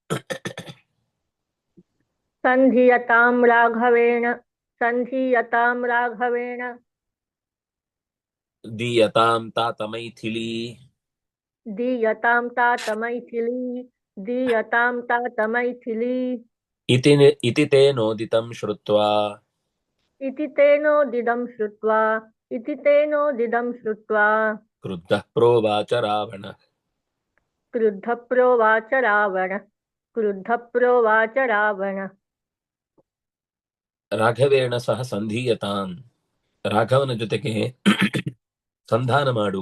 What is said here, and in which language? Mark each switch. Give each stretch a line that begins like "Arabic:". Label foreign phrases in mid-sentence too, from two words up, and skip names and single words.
Sanskrit: ಸಂಧೀಯತಾಂ ರಾಘವೇಣ ಸಂಧೀಯತಾಂ ರಾಘವೇಣ ದೀಯತಾಂ ತಾತ ಮೈಥಿಲಿ ದೀಯತಾಂ ತಾತ ಮೈಥಿಲಿ ದೀಯತಾಂ ತಾತ ಮೈಥಿಲಿ ಇತಿ ತೇನೋದಿತಂ ಶ್ರುತ್ವಾ ಇತಿ ತೇನೋದಿದಂ ಶ್ರುತ್ವಾ ಇತಿ ತೇನೋದಿದಂ ಶ್ರುತ್ವಾ ಕ್ರುದ್ಧಃ ಪ್ರೋವಾಚ ರಾವಣ ಕ್ರುದ್ಧ ಪ್ರೋವಾಚ ರಾವಣ ಕ್ರುದ್ಧ ಪ್ರೋವಾಚ ರಾವಣ. ರಾಘವೇಣ ಸಹ ಸಂಧೀಯತಾಂ,
Kannada: ರಾಘವನ ಜೊತೆಗೆ ಸಂಧಾನ ಮಾಡು.